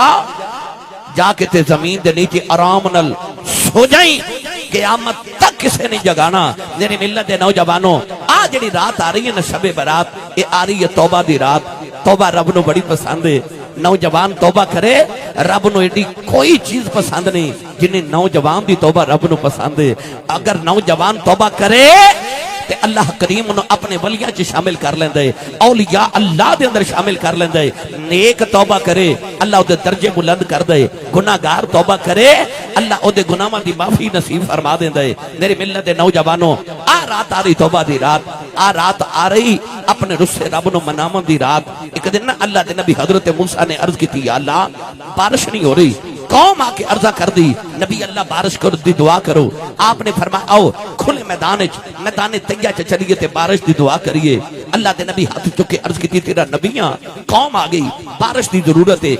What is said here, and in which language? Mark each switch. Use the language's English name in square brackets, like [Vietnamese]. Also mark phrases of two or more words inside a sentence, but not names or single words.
[Punjabi] جا کے تے زمین دے نیچے آرام نل سو جائیں قیامت تک کسے نہیں جگانا میری ملت دے نوجوانوں آ جڑی رات آ رہی ہے نا شب برات یہ آ رہی ہے توبہ دی رات توبہ رب نو بڑی پسند ہے نوجوان توبہ کرے رب نو ایڈی کوئی چیز پسند نہیں جنہیں نوجوان دی توبہ رب نو پسند ہے اگر نوجوان توبہ کرے تے اللہ کریم انہوں اپنے ولیاں چ شامل کر لیندے اولیاء اللہ دے اندر شامل کر لیندے نیک توبہ کرے اللہ او دے درجے بلند کر دے گناہگار توبہ کرے اللہ او دے گناہاں دی معافی نصیب فرما دیندے میری ملت دے نوجوانوں آ رات آ رہی توبہ دی رات آ رات آ رہی اپنے رسے رب نو منامن دی رات ایک دن نا اللہ دے نبی [Urdu] حضرت موسیٰ نے عرض کی تھی [Punjabi] یا اللہ بارش نہیں ہو رہی قوم آ کے عرضہ کر دی نبی اللہ بارش کر دی دعا کرو آپ نے فرمایا آؤ کھلے میدان تیہ چلیے تے بارش دی دعا کریے اللہ دے نبی ہاتھ چکے عرض کی تھی تیرا نبیاں قوم آ گئی بارش دی ضرورت ہے